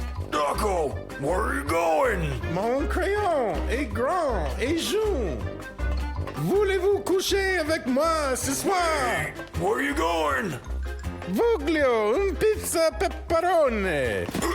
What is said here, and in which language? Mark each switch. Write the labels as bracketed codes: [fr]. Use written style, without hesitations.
[en] Taco, where are you going? [fr] Mon crayon est grand et jaune. Voulez-vous coucher avec moi ce soir? [en] Hey, where are you going? [it] Voglio un pizza pepperoni.